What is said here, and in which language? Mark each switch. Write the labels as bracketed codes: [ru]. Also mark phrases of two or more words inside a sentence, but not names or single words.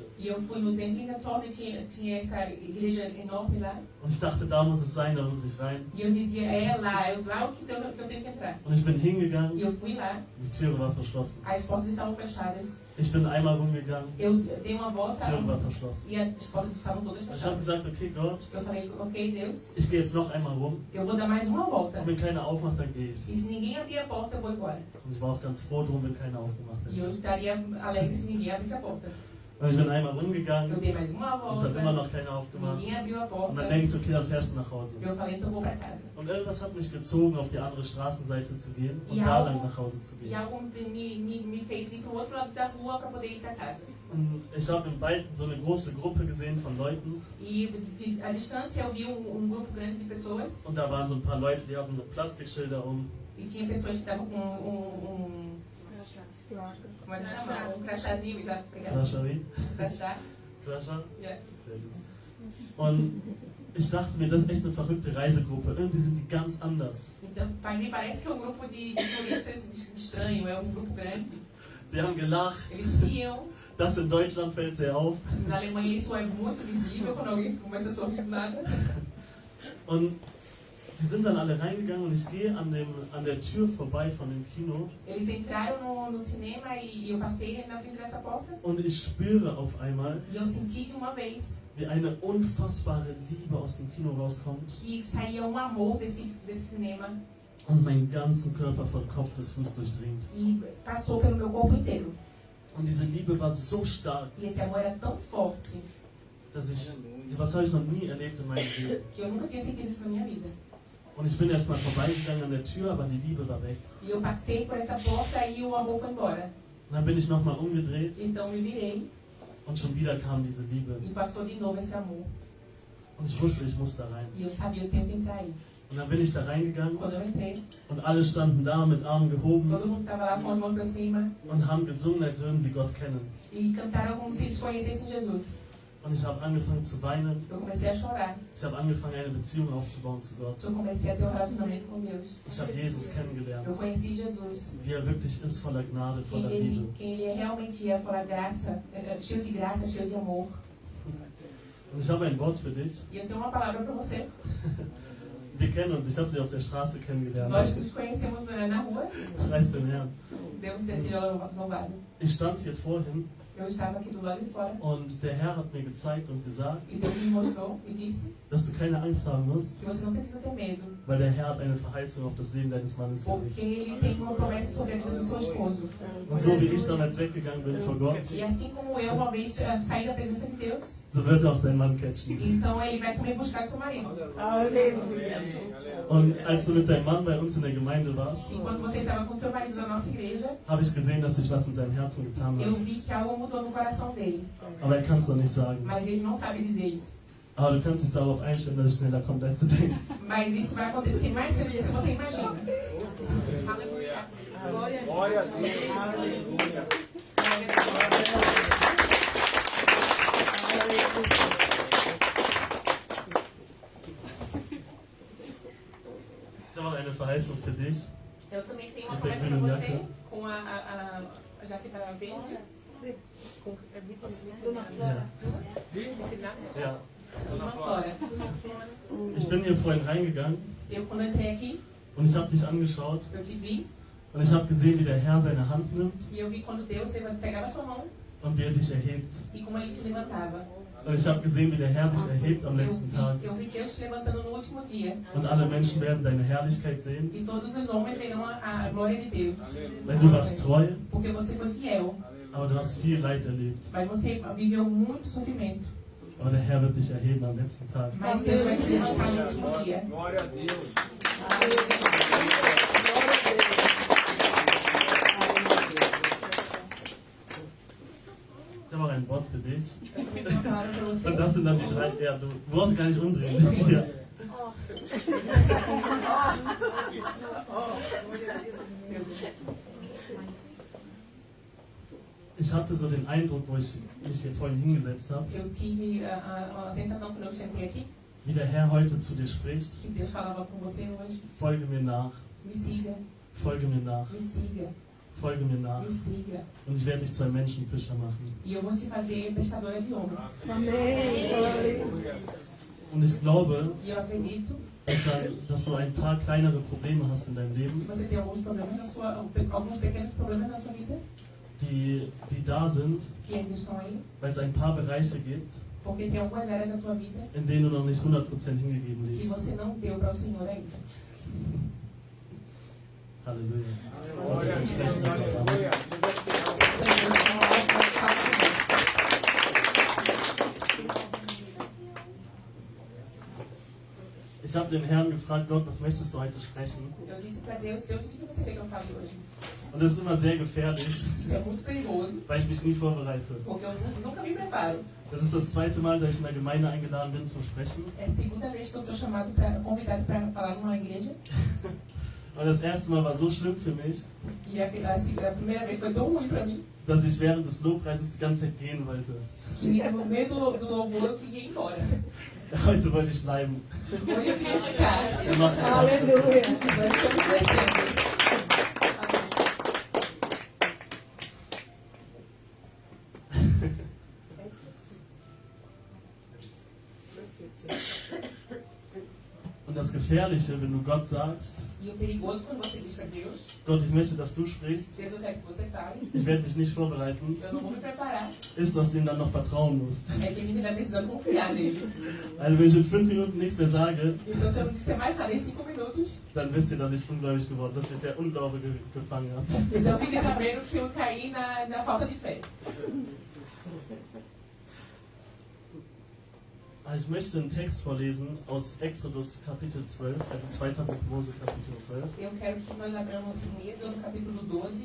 [pt] E eu fui no Zentringa Torre e tinha essa igreja enorme lá. [de] Und ich dachte, da muss es sein, da muss ich rein. [pt] E eu dizia, é lá o que eu tenho que entrar. [de] Und ich bin [pt] E [de] hingegangen, [pt] eu fui lá, [de] die Türe war verschlossen. [pt] as portas estavam fechadas. [de] Ich bin einmal rumgegangen, [pt] Eu dei uma [de] die [pt] volta [de] Türe war verschlossen. [pt] e as portas estavam todas [de] Ich habe [pt] fechadas. [de] gesagt, okay Gott, [pt] Eu falei, ok, Deus, [de] ich gehe jetzt noch einmal rum. [pt] eu vou dar mais uma volta. [de] Und wenn keiner aufmacht, dann gehe ich. [pt] E se ninguém abrir a porta, eu vou embora. [de] Und ich war auch ganz froh drum, wenn keiner aufgemacht [pt] E eu [de] hätte. [pt] estaria alegre se ninguém abrisse a porta. [de] Und ich bin einmal [pt] Eu [de] rumgegangen, [pt] dei mais uma [de] und es hat immer [pt] volta, [de] noch keiner aufgemacht. [pt] ninguém abriu a [de] Und [pt] porta. [de] dann denke ich, okay, dann fährst du nach Hause. [pt] Eu falei, então eu vou para casa. [de] Und irgendwas hat mich gezogen, auf die andere Straßenseite zu gehen und Ja. da lang nach Hause zu [pt] E [de] gehen. [pt] algo me fez ir para o outro lado da rua para poder ir para casa. [de] Und ich habe im Wald so eine große Gruppe gesehen von Leuten [pt] E à distância eu vi grupo grande de pessoas [de] und da waren so ein paar Leute, die hatten so Plastikschilder um. [pt] e tinha pessoas que estavam com como é que chama? Crachazinho, exato, pegar [de] Klascheri? [pt] crachá. [de] Klascher? Yeah. Sehr gut. Und ich dachte mir, das ist echt eine verrückte Reisegruppe. Irgendwie sind die ganz anders. [pt] Então, para mim parece que é grupo de turistas estranho, é grupo grande. [de] Die haben gelacht. [pt] Eles riam. [de] Das in Deutschland fällt sehr auf. [pt] Na Alemanha isso é muito visível quando alguém começa a sorrir do nada. [de] Und die sind dann alle reingegangen und ich gehe an der Tür vorbei von dem Kino [pt] Eles entraram no cinema e eu passei na frente dessa porta [de] und ich spüre auf einmal, [pt] e eu senti de uma vez [de] wie eine unfassbare Liebe aus dem Kino rauskommt [pt] que saía amor desse cinema [de] und meinen ganzen Körper von Kopf bis Fuß durchdringt. [pt] e passou pelo meu corpo inteiro. [de] Und diese Liebe war so stark, [pt] E esse amor era tão forte [de] dass was habe ich noch nie erlebt in meinem Leben. [pt] que eu nunca tinha sentido isso na minha vida. [de] Und ich bin erstmal vorbeigegangen an der Tür, aber die Liebe war weg. [pt] E eu passei por essa porta e o amor foi embora. [de] Und dann bin ich nochmal umgedreht [pt] Então me virei [de] und schon wieder kam diese Liebe. [pt] e passou de novo esse amor. [de] Und ich wusste, ich muss da rein. [pt] E eu sabia, eu tenho que entrar aí. [de] Und dann bin ich da reingegangen [pt] Quando eu entrei, [de] und alle standen da mit Armen gehoben [pt] todo mundo estava lá com as mãos para cima [de] und haben gesungen, als würden sie Gott kennen. [pt] e cantaram como se eles conhecessem Jesus. [de] Und ich habe angefangen zu weinen. [pt] Eu comecei a chorar. [de] Ich habe angefangen, eine Beziehung aufzubauen zu Gott. [pt] Eu comecei a ter um relacionamento com Deus. [de] Ich habe Jesus kennengelernt, [pt] Eu conheci Jesus. [de] wie er wirklich ist, voller Gnade, voller Liebe. [pt] Quem ele realmente é, falar graça, cheio de graça, cheio de amor. [de] Und ich habe ein Wort für dich. [pt] E eu tenho uma palavra para você. [de] Wir kennen uns, ich habe sie auf der Straße kennengelernt. [pt] Nós nos conhecemos na rua. [de] Preis den Herrn. [pt] Deus seja louvado. [de] Ich stand hier vorhin [pt] Eu estava aqui do lado de fora. [de] und der Herr hat mir gezeigt und gesagt, [pt] E Deus me mostrou e disse [de] dass du keine Angst haben musst, [pt] que você não precisa ter medo. [de] weil der Herr hat eine Verheißung auf das Leben deines Mannes [pt] Porque [de] gelegt. [pt] ele tem uma promessa sobre a vida do seu esposo. [de] Und so wie ich damals weggegangen bin vor Gott, [pt] E assim como eu uma vez saí da presença de Deus, [de] so wird auch dein Mann catchen. [pt] então ele vai também buscar seu marido. Aleluia. [de] Und als du mit deinem Mann bei uns in der Gemeinde warst, [pt] E quando você estava com seu marido na nossa igreja, [de] habe ich gesehen, dass sich was in seinem Herzen getan [pt] eu [de] hat. [pt] vi que algo mudou no coração dele. [de] Aber er kann es noch nicht sagen. [pt] Mas ele não sabe dizer isso. [de] Aber du kannst dich darauf einstellen, dass es schneller kommt, als du denkst. [pt] Mas isso vai acontecer mais cedo do que você imagina. Aleluia. Glória a Deus. Aleluia. [de] Ich habe auch eine Verheißung für dich. [pt] Eu também tenho uma promessa para você com a jaqueta verde. Com [de] Ja. [pt] uma flora. [de] Ich bin hier vorhin reingegangen [pt] Eu, quando entrei aqui, [de] und ich habe dich angeschaut [pt] eu te vi [de] und ich habe gesehen, wie der Herr seine Hand nimmt [pt] e eu vi quando Deus pegava sua mão [de] und wie er dich erhebt. [pt] e como ele te levantava. [de] Und ich habe gesehen, wie der Herr dich erhebt am letzten Tag. [pt] Eu vi Deus te levantando no último dia. [de] Und alle Menschen werden deine Herrlichkeit sehen, [pt] E todos os homens verão a glória de Deus. [de] weil du warst treu, [pt] Porque você foi fiel. [de] aber du hast viel Leid erlebt. [pt] Mas você viveu muito sofrimento. [de] Aber der Herr wird dich erheben am letzten Tag. [pt] Mas Deus vai te levantar no último dia. Glória a Deus. [de] Ich habe auch ein Wort für dich. [pt] Eu também tenho uma palavra para [de] Und [pt] você. [de] das sind dann die drei. Ja, du brauchst gar nicht umdrehen. Ja. Ich hatte so den Eindruck, wo ich mich hier vorhin hingesetzt habe, [pt] Eu tive a sensação quando eu sentei aqui, [de] wie der Herr heute zu dir spricht. [pt] que Deus falava com você hoje. [de] Folge mir nach, [pt] Me siga, [de] folge mir nach, [pt] me siga, [de] folge mir nach. [pt] me siga. [de] Und ich werde dich zu einem Menschenfischer machen. [pt] E eu vou te fazer pescadora de homens. Amém. [de] Und ich glaube, [pt] E eu acredito [de] dass du ein paar kleinere Probleme hast in deinem [pt] que [de] Leben, [pt] você tem alguns pequenos problemas na sua vida, [de] die da sind, [pt] que ainda estão aí, [de] weil es ein paar Bereiche gibt, [pt] porque tem algumas áreas da tua vida [de] in denen du noch nicht 100% hingegeben [pt] que [de] lebst. [pt] você não deu para o Senhor ainda. [de] Halleluja. [pt] Glória a Deus. Aleluia. [de] Ich habe den Herrn gefragt, Gott, was möchtest du heute sprechen? [pt] Eu disse para Deus, Deus, o que você quer que eu fale hoje? [de] Und das ist immer sehr gefährlich, [pt] Isso é muito perigoso, [de] weil ich mich nie vorbereite. [pt] porque eu nunca me preparo. [de] Das ist das zweite Mal, dass ich in der Gemeinde eingeladen bin zum Sprechen. [pt] É a segunda vez que eu sou convidado para falar numa igreja. [de] Und das erste Mal war so schlimm für mich, [pt] E a primeira vez foi tão ruim para mim, [de] dass ich während des Lobpreises die ganze Zeit gehen wollte. [pt] que no meio do louvor eu queria ir embora. [de] Heute wollte ich bleiben. [pt] Hoje eu queria ficar. [de] Wir machen das. [pt] Aleluia. Mas estamos crescendo. [de] Und das Gefährliche, wenn du Gott sagst, [pt] E o perigoso quando você diz para Deus, [de] Gott, ich möchte, dass du sprichst, [pt] Deus, eu quero que você fale, [de] ich werde mich nicht vorbereiten, [pt] eu não vou me preparar. [de] ist, dass du ihm dann noch vertrauen musst. [pt] É que a gente vai precisar confiar nele. [de] Also wenn ich in 5 Minuten nichts mehr sage, [pt] Então, se eu não disser mais nada em 5 minutos, [de] dann wisst ihr, dass ich ungläubig geworden bin, dass mich der Unglaube gefangen hat. [pt] então fique sabendo que eu caí na falta de fé. [de] Ich möchte einen Text vorlesen aus Exodus Kapitel 12, also 2. Buch Mose Kapitel 12, [pt] Eu quero que nós abramos em Êxodo capítulo 12,